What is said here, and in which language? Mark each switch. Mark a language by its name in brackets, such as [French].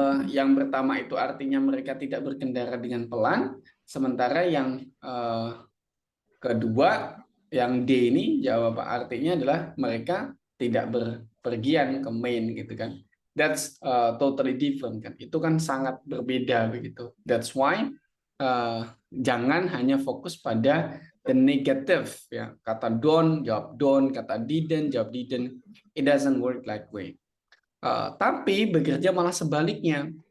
[Indonesian] Yang pertama itu artinya mereka tidak berkendara dengan pelan, sementara yang kedua, yang D ini jawab artinya adalah mereka tidak berpergian ke Maine gitu kan. [English] That's totally different kan. [Indonesian] Itu kan sangat berbeda begitu. [English] That's why [Indonesian] jangan hanya fokus pada [English] the negative [Indonesian] ya. Kata don't jawab don't, kata didn't jawab didn't. [English] It doesn't work like way. [Indonesian] Tapi bekerja malah sebaliknya.